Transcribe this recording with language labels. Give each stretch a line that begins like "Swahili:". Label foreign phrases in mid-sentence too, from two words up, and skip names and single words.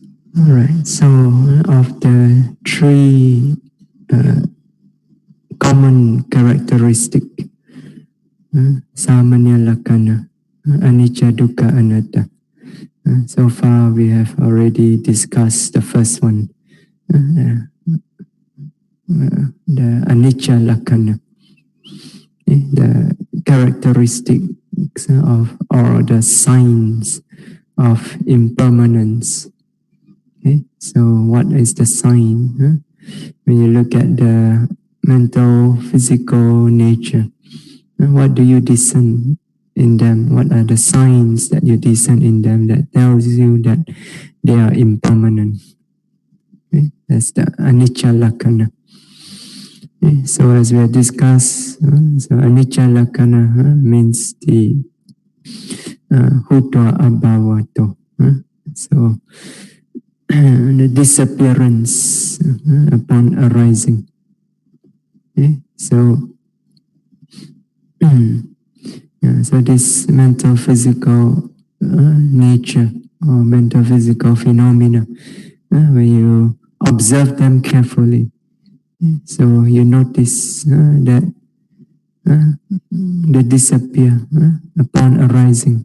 English: All right. So of the three common characteristic,
Pali: samaṇera lakkhana, anicca, dukkha, anatta.
English: So far we have already discussed the first one, the
Pali: anicca lakkhana,
English: the characteristics of or the signs of impermanence. Okay? So what is the sign? When you look at the mental, physical nature, what do you discern in them? What are the signs that you discern in them that tells you that they are impermanent? Okay? That's the
Pali: anicca lakkhana.
English: Okay? So as we have discussed, so
Pali: anicca lakkhana
English: means the
Pali: hutva abhavato.
English: So the disappearance upon arising. Okay? So so this mental physical nature or mental physical phenomena, when you observe them carefully, so you notice that they disappear upon arising.